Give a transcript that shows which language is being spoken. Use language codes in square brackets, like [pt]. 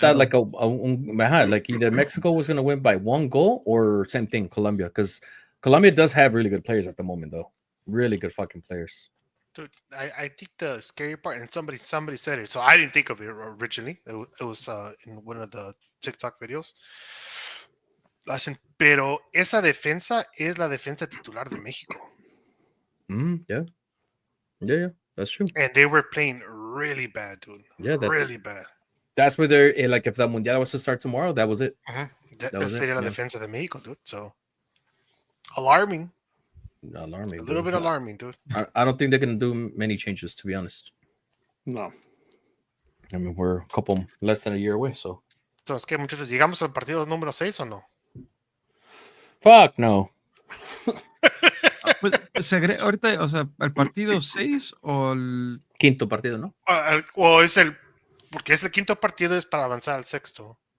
[en] thought like either Mexico was going to win by 1 goal or same thing, Colombia, because Colombia does have really good players at the moment, though. Really good fucking players. Dude, I think the scary part, and somebody said it, so I didn't think of it originally. It was in one of the TikTok videos. [es] Pero esa defensa es la defensa titular de México. [en] Yeah, that's true. And they were playing really bad, dude. Yeah, that's really bad. That's where they're like, if the Mundial was to start tomorrow, that was it. That was it, [es] sería la [en] yeah. [es] defensa de México, dude. [en] So alarming. Alarming. A little bit alarming, dude. I don't think they're going to do many changes, to be honest. No. I mean, we're a couple less than a year away, so. [es] Entonces, ¿qué, muchachos? ¿Llegamos al partido número 6 o no? Fuck no. Pues ahorita, o sea, el partido 6 o el Quinto partido, ¿no? O es porque es el quinto partido, es para avanzar al sexto.